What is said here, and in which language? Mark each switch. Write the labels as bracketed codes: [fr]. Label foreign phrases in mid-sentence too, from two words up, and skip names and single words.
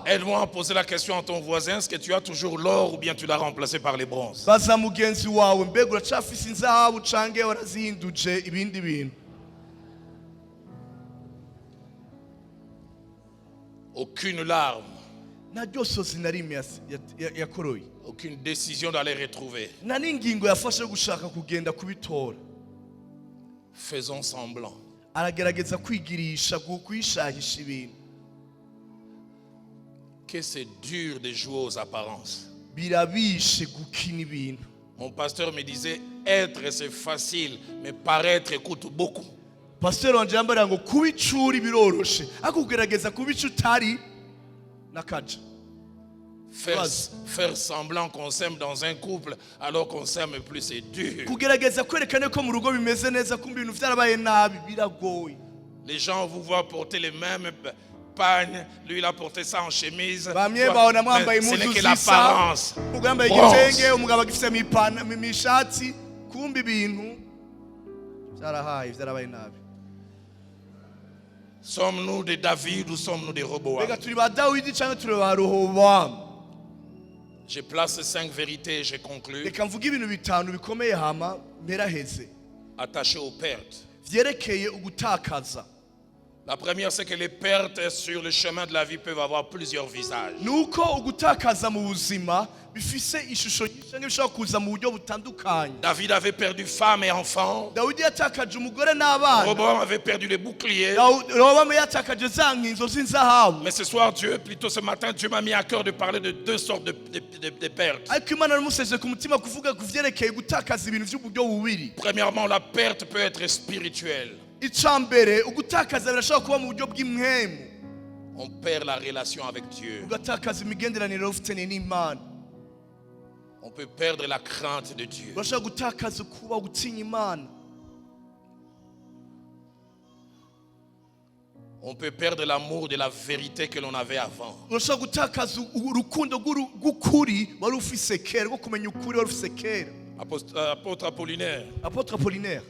[fr] Aide-moi à poser la question à ton voisin, est-ce que tu as toujours l'or ou bien tu l'as remplacé par les bronzes? [rn] Baza mugenzi wawe mbega uracafise inzahabu canke warazihinduje ibindi bintu. [fr] Aucune larme, [rn] Nta ryosozi na rimwe yakoroye, [fr] aucune décision d'aller retrouver. [rn] nta n'ingingo yafashe yo gushaka kugenda kubitora. [fr] Faisons semblant. [rn] Aragerageza kwigirisha kwishahisha ibintu. [fr] Que c'est dur de jouer aux apparences. [rn] Birabishe gukina ibintu. [fr] Mon pasteur me disait, être c'est facile, mais paraître coûte beaucoup. [rn] Pasteur wanje yambara ngo kubicura biroroshe ariko kugerageza kubica utari nakaja. [fr] Faire semblant qu'on s'aime dans un couple alors qu'on s'aime plus, c'est dur. [rn] Kugerageza kwerekana ko mu rugo bimeze neza kumbe ibintu vyarabaye nabi biragoye. [fr] Les gens vous voient porter les mêmes pagnes, lui il a porté ça en chemise. [rn] Bamye babona [fr] Mais [rn] mwambaye [fr] ce n'est [rn] impuzu [fr] que [rn] zisa, [fr] l'apparence. [rn] umugabo yambaye Bronze. igitenge, umugabo agifise mishati, kumbe ibintu vyarabaye nabi. [fr] Sommes-nous des David ou sommes-nous des Roboam? [rn] Mbega turi ba Dawidi canke turi ba Rehobowamu? [fr] Je place 5 vérités et je conclus. [rn] Reka mvuge ibintu bitanu bikomeye hama mperaheze [fr] Attachées aux pertes. [rn] vyerekeye ugutakaza. [fr] La première, c'est que les pertes sur le chemin de la vie peuvent avoir plusieurs visages. [rn] Nuko ugutakaza mu buzima bifise ishusho cyangwa bishobora kuza mu buryo butandukanye. [fr] David avait perdu femme et enfants. [rn] Dawidi yatakaje umugore n'abana. [fr] Roboam avait perdu les boucliers. [rn] Rehobowamu yatakaje za nkinzo z'inzahabu. [fr] Mais ce soir, plutôt ce matin, Dieu m'a mis à cœur de parler de deux sortes de pertes. [rn] Ariko Imana yamusezeje ku mutima kuvuga ku vyerekeye gutakaza ibintu vy'uburyo bubiri. [fr] Premièrement, la perte peut être spirituelle. [rn] Icambere ugutakaza birashobora kuba mu buryo bw'imwemu. [fr] On perd la relation avec Dieu. [rn] Ugatakaza imigenderanire ufitanye n'Imana. [fr] On peut perdre la crainte de Dieu. [rn] Urashobora gutakaza kuba gutinya Imana. [fr] On peut perdre l'amour de la vérité que l'on avait avant. [rn] Urashobora gutakaza urukundo rw'ukuri wari ufise kera, rwo kumenya ukuri wari ufise kera. [fr] Apôtre Apollinaire, Apôtre Apollinaire